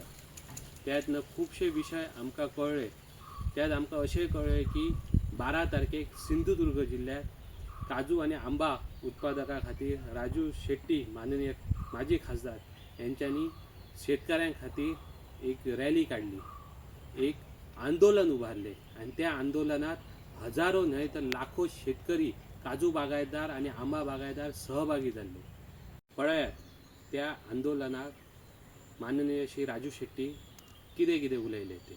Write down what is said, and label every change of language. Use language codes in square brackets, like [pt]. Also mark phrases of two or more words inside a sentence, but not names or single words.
[kok] त्यातनं खुबशे विशय आमकां कळ्ळे। त्यात आमकां अशें कळ्ळें की [mr] 12 तारखेक सिंधुदुर्ग जिल्ह्यात काजू आणि आंबा उत्पादका खातीर राजू शेट्टी माननीय माजी खासदार यांच्यांनी शेतकऱ्यां खातीर एक रॅली काढली, एक आंदोलन उभारले आणि त्या आंदोलनात हजारो न्हय तर लाखो शेतकरी काजू बागायतदार आणि आंबा बागायतदार सहभागी झाले। [kok] पळयात त्या आंदोलनात माननीय श्री राजू शेट्टी कितें उलयले ते।